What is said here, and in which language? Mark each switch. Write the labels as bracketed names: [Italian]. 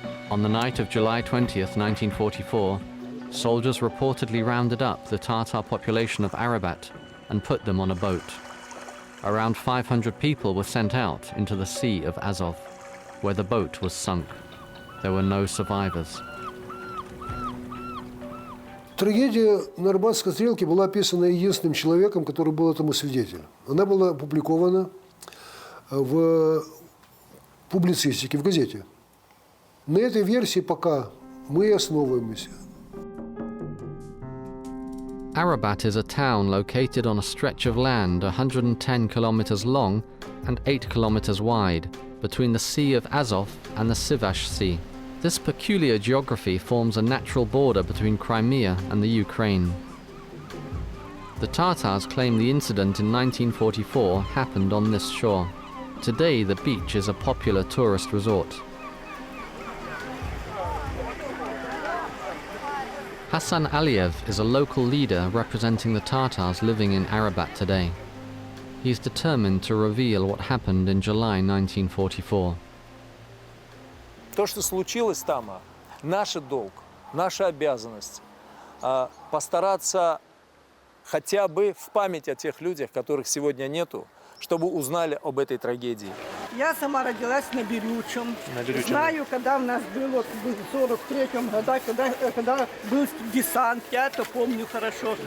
[English] On the night of July 20th, 1944, soldiers reportedly rounded up the Tatar population of Arabat and put them on a boat. Around 500 people were sent out into the Sea of Azov, where the boat was sunk. There were no survivors. [Russian] Трагедия на Арбатской стрелке была описана единственным человеком, который был этому свидетелем. Она была опубликована в публицистике, в газете. На этой версии пока мы и основываемся. [English] Arabat is a town located on a stretch of land 110 kilometers long and 8 kilometers wide, between the Sea of Azov and the Sivash Sea. This peculiar geography forms a natural border between Crimea and the Ukraine. The Tatars claim the incident in 1944 happened on this shore. Today the beach is a popular tourist resort. Hassan Aliyev is a local leader representing the Tatars living in Arabat today. He is determined to reveal what happened in July 1944. [Russian] То, что случилось там, наш долг, наша обязанность постараться хотя бы в память о тех людях, которых сегодня нету, чтобы узнали об этой трагедии. Я сама родилась на Берючем. Знаю, когда у нас было в 43-м году, когда был десант, я это помню хорошо.